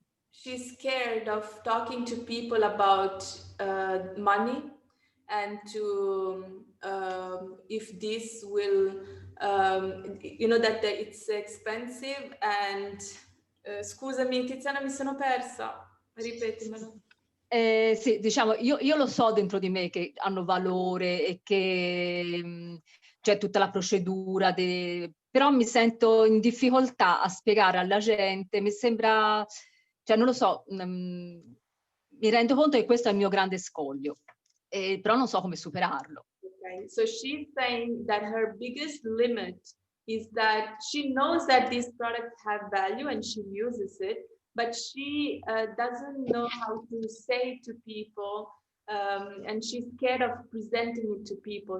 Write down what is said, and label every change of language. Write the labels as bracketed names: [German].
[English] she's scared of talking to people about money and to if this will you know that it's expensive and [Italian] scusami Tiziana, mi sono persa, ripetimelo. Sì, diciamo, io lo so dentro di me che hanno valore e che c'è tutta la procedura, però mi sento in difficoltà a spiegare alla gente, mi sembra, cioè non lo so, mi rendo conto che questo è il mio grande scoglio, però non so come superarlo. [English] Okay, so she's saying that her biggest limit is that she knows that these products have value and she uses it, but she doesn't know how to say to people, and she's scared of presenting it to people.